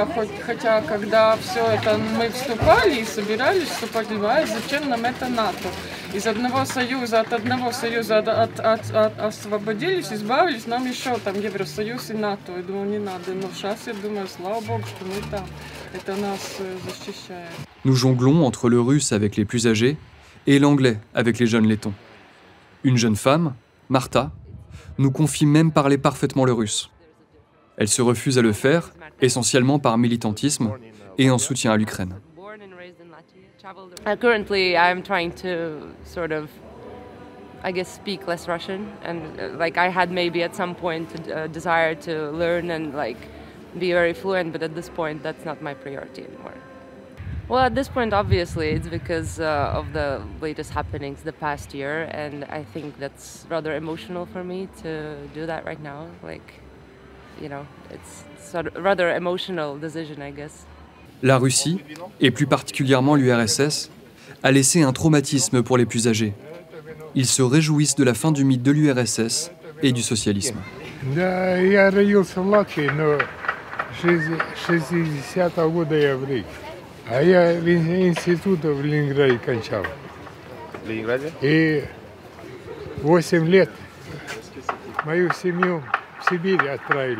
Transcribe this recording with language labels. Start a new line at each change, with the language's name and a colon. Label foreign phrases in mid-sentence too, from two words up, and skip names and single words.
Russian: Хотя, когда все это мы вступали и собирались вступать в ЕС, зачем нам это НАТО? Из одного союза, освободились, избавились, нам еще там Евросоюз и НАТО. Я думаю, не надо. Но сейчас я думаю, слава Богу, что мы там. Это нас защищает.
French: Nous jonglons entre le russe avec les plus âgés et l'anglais avec les jeunes lettons. Une jeune femme, Martha, nous confie même parler parfaitement le russe. Elle se refuse à le faire, essentiellement par militantisme et en soutien à l'Ukraine.
English: Currently, I'm trying to sort of, I guess, speak less Russian, and like I had maybe at some point a desire to learn and like be very fluent, but at this point, that's not my priority anymore. Well, at this point, obviously, it's because of the latest happenings the past year, and I think that's rather emotional for me to do that right now. Like, you know, it's sort of rather emotional decision, I guess.
French: La Russie, et plus particulièrement l'URSS, a laissé un traumatisme pour les plus âgés. Ils se réjouissent de la fin du mythe de l'URSS et du socialisme.
Russian: Да, я родился в Латвии, но 60-го года я в Риге. А я институт в Ленинграде кончал. В Ленинграде? И 8 лет мою семью в Сибирь отправили.